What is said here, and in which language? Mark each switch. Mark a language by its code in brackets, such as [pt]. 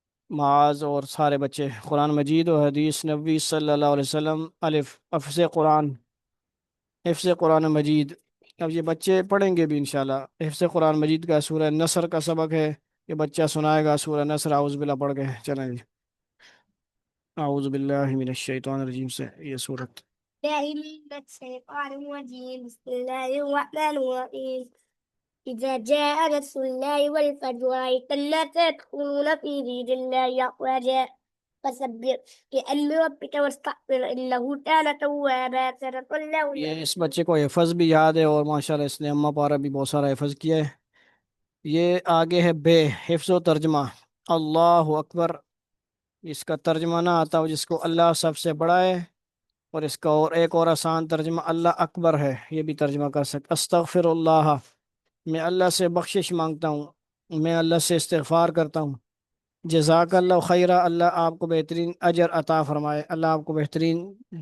[ur] معاذ اور سارے بچے۔ قرآن مجید و حدیث نبوی صلی اللہ علیہ وسلم الف حفظ قرآن، حفظ قرآن مجید۔ اب یہ بچے پڑھیں گے بھی انشاءاللہ۔ حفظ قرآن مجید کا سورہ نصر کا سبق ہے، یہ بچہ سنائے گا سورہ نصر۔ اعوذ باللہ پڑھ کے چلیں جی۔ [ar] اعوذ باللہ من الشیطان الرجیم [ur] سے یہ سورت۔ [ar] بالله من الشيطان الرجيم بسم الله الرحمن الرحيم إذا جاء نصر الله والفتح ورأيت الناس يدخلون في دين الله أفواجا فسبح بحمد ربك واستغفر إنه كان توابا صدق الله [ur] یہ اس بچے کو حفظ بھی یاد ہے اور ماشاءاللہ اس نے اماں پارا بھی بہت سارا حفظ کیا ہے۔ یہ آگے ہے بے حفظ و ترجمہ۔ اللہ اکبر، اس کا ترجمہ نہ آتا ہو جس کو اللہ سب سے بڑا ہے، اور اس کا اور ایک اور آسان ترجمہ اللہ اکبر ہے، یہ بھی ترجمہ کر سکتے۔ استغفر اللہ، میں اللہ سے بخشش مانگتا ہوں، میں اللہ سے استغفار کرتا ہوں۔ جزاک اللہ خیرہ، اللہ آپ کو بہترین اجر عطا فرمائے، اللہ آپ کو بہترین